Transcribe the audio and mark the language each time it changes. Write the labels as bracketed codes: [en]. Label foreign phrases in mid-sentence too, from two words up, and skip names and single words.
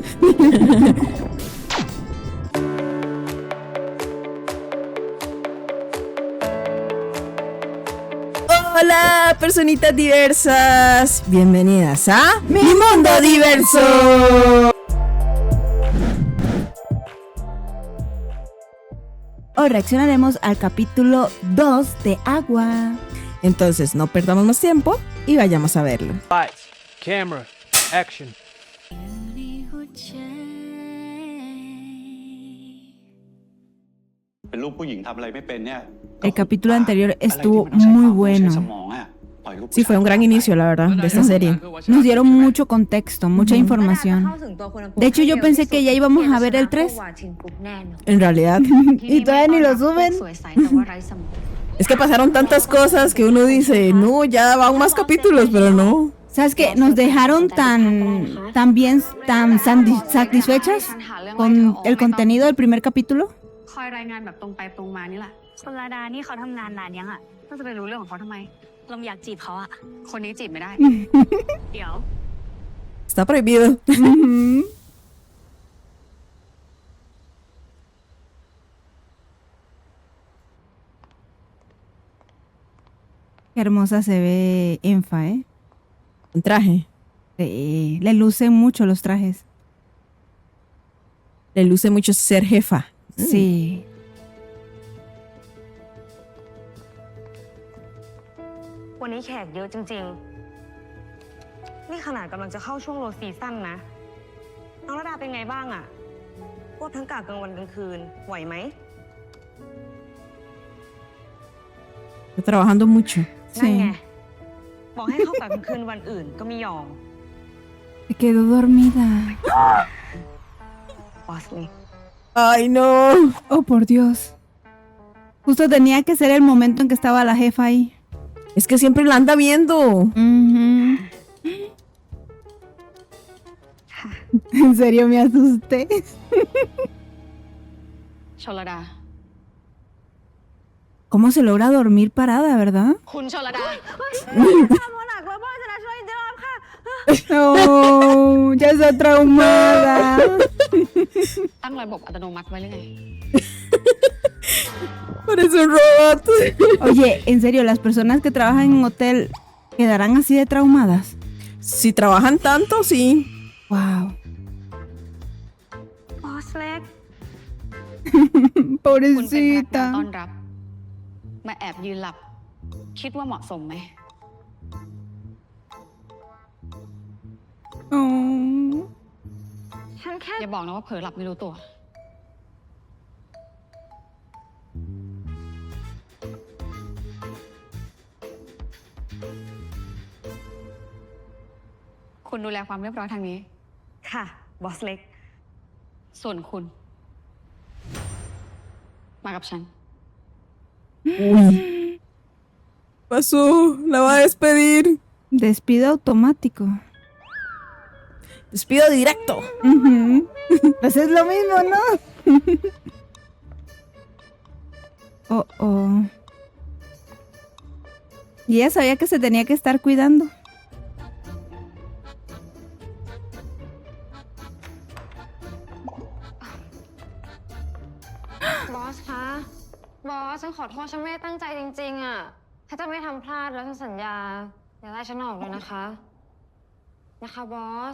[es] Hola, personitas diversas. Bienvenidas a Mi Mundo Diverso. Hoy reaccionaremos al capítulo 2 de Agua. Entonces, no perdamos más tiempo y vayamos a verlo. [en] Lights, camera, action. [th] เป็นลูกผู้หญิงทำอะไรไม่เป็นเนี่ย [es] El capítulo anterior [th] อะไร [es] estuvo [th] ที่มันต้องใช้ [es] muy [th] ความรู้ใช้ส [es] bueno. [th] มองอะปล่อยลูกผู้ [es] Sí, fue un gran inicio, la verdad, de esta serie. Nos dieron mucho contexto, mucha información. De hecho, yo pensé que ya íbamos a ver el 3. En realidad, Y todavía ni lo suben. es que pasaron tantas cosas que uno dice, no, ya van más capítulos, pero no. ¿Sabes qué? Nos dejaron tan bien, tan satisfechas con el contenido del primer capítulo. [th] คอยรายงานแบบตรงไปตรงมานี่แหละคนระดานี่เขาทำงานนานยังอ่ะก็จะไปรู้เรื่องของเขาทำไมลมอยากจีบเขาอ่ะคนนี้จีบไม่ได้ เดี๋ยว [es] Está prohibido. Qué hermosa se ve Enfa, ¿eh? Un traje. Sí, le lucen mucho los trajes. Le luce mucho ser jefa. Sí. [th] วันนี้แขกเยอะจริงๆนี่ขนาดกำลังจะเข้าช่วงโลซีซั่นนะน้องระดาเป็นไงบ้างอ่ะควบทั้งกะกลางวันกลางคืนไหวไหม [es] Está trabajando mucho. [th] นั่นไง [es] Sí. [th] บอกให้เข้ากะกลางคืนวันอื่นก็ไม่ยอม [es] Se quedó dormida. [th] บอสเลย [es] Ay, no. Oh, por Dios. Justo tenía que ser el momento en que estaba la jefa ahí. Es que siempre la anda viendo. En serio me asusté. [th] ชลดา [es] ¿Cómo se logra dormir parada, verdad? [th] คุณชลดา [es] No, ya está traumada. [th] ตั้งระบบอัตโนมัติไว้หรือไง [es] Parece un robot. Oye, en serio, las personas que trabajan en un hotel quedarán así de traumadas. Si trabajan tanto, sí. Wow. [th] บอสเล็ก คุณเป็นพนักงานต้อน [es] Pobrecita. [th] รับ มาแอบยืนหลับ คิดว่าเหมาะสมไหม [es] Oh. [th] ฉันแค่อย่าบอกนะว่าเผลอหลับไม่รู้ตัว คุณดูแลความเรียบร้อยทางนี้ ค่ะ บอสเล็ก ส่วนคุณ มากับฉัน [es] Uy. Pasó. La va a despedir. Despido automático. Despido directo. Ujú. Pues es lo mismo, ¿no? Oh, oh. Y ella sabía que se tenía que estar cuidando. [th] บอสคะ บอสฉันขอโทษฉันไม่ได้ตั้งใจจริงๆอ่ะ ถ้าจะไม่ทำพลาดแล้วฉันสัญญาอย่าไล่ฉันออกเลยนะคะ นะคะบอส